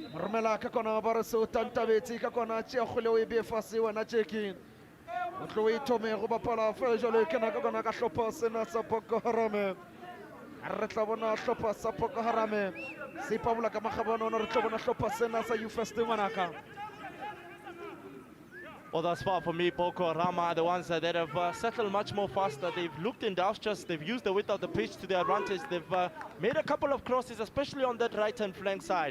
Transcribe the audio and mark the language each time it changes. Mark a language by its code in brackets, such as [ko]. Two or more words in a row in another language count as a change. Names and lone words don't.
[nso] romela ka kona ba re se o tantabetse ka kona tšea kgole o e bee fase wena Jackie o tlo o e thome go bapala fela jalo e kena ka kona ka hlopha sena sa Boko Haram re tla bona hlopha sa Boko Haram se ipabola ka magabana re tla bona hlopha sena sa U-First ngwanaka. [en] Well, thus far for me, Boko Haram are the ones that have settled much more faster. They've looked industrious. They've used the width of the pitch to their advantage. They've made a couple of crosses, especially on that right-hand flank side.